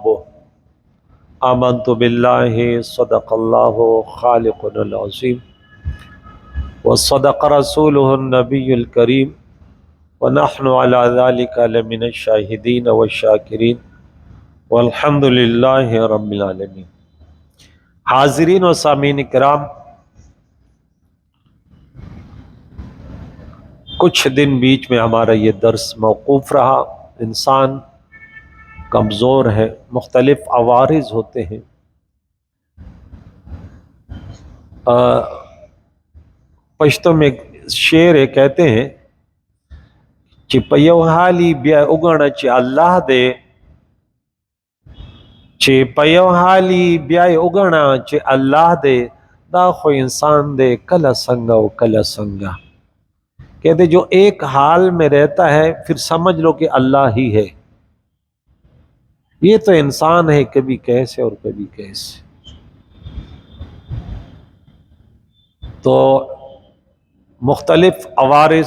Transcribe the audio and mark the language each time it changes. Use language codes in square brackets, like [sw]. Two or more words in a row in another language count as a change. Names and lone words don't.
[ar] آمنت بالله صدق الله خالقنا العظيم وصدق رسوله النبي الكريم ونحن على ذلك لمن الشاهدين والشاكرين والحمد للہ رب العالمین. [ur] حاضرین و سامعین کرام، کچھ دن بیچ میں ہمارا یہ درس موقوف رہا. انسان کمزور ہے، مختلف عوارض ہوتے ہیں. پشتو میں ایک شعر ہے، کہتے ہیں [ps] چې په یو حالي بیا وګڼه چې الله دې، چې په یو حالي بیا وګڼه چې الله دې، دا خو انسان دے کله څنګه او کله څنګه. [ur] کہتے جو ایک حال میں رہتا ہے پھر سمجھ لو کہ اللہ ہی ہے. یہ تو انسان ہے، کبھی کیسے اور کبھی کیسے. تو مختلف عوارض.